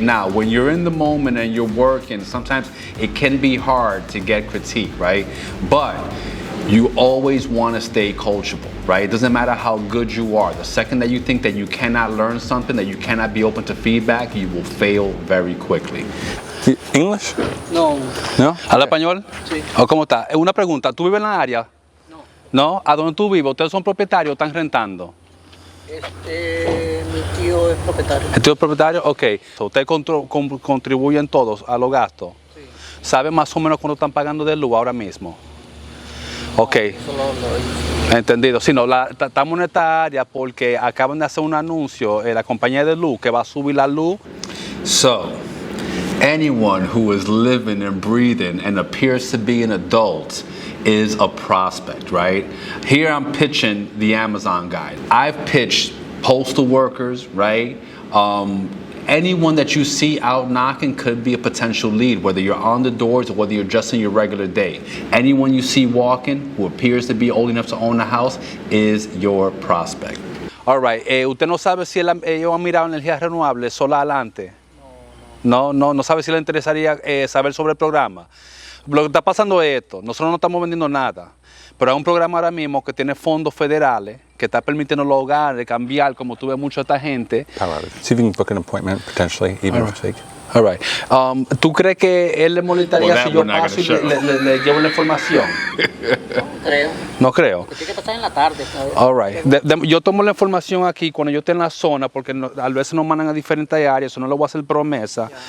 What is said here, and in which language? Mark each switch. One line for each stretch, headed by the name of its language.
English: Now, when you're in the moment and you're working, sometimes it can be hard to get critique, right? But you always want to stay coachable, right? It doesn't matter how good you are. The second that you think that you cannot learn something, that you cannot be open to feedback, you will fail very quickly. English?
Spanish: No. No? ¿Habla español? Sí. ¿O cómo está? Una pregunta, ¿tú vives en la área? No. ¿No? ¿A dónde tú vives? ¿Ustedes son propietarios o están rentando? Mi tío es propietario. ¿El tío es propietario? Ok. ¿Ustedes contribuyen todos a los gastos? Sí. ¿Saben más o menos cuánto están pagando de luz ahora mismo? Ok. Entendido. Sí, no, estamos en esta área porque acaban de hacer un anuncio en la compañía de luz que va a subir la luz.
English: So, anyone who is living and breathing and appears to be an adult is a prospect, right? Here I'm pitching the Amazon guy. I've pitched postal workers, right? Anyone that you see out knocking could be a potential lead, whether you're on the doors or whether you're just in your regular day. Anyone you see walking who appears to be old enough to own a house is your prospect. All right.
Spanish: ¿Usted no sabe si ellos han mirado energías renovables sola adelante? No sabe si le interesaría saber sobre el programa. Lo que está pasando es esto. Nosotros no estamos vendiendo nada, pero hay un programa ahora mismo que tiene fondos federales que está permitiendo a los hogares cambiar, como tú ves mucho a esta gente.
English: See if you can book an appointment potentially, even this week. All right.
Spanish: ¿Tú crees que él le molestaría si yo paso y le llevo la información? No creo. No creo. Tiene que pasar en la tarde, ¿sabes?
English: All right.
Spanish: Yo tomo la información aquí cuando yo esté en la zona, porque a veces nos mandan a diferentes áreas, eso no le voy a hacer promesa.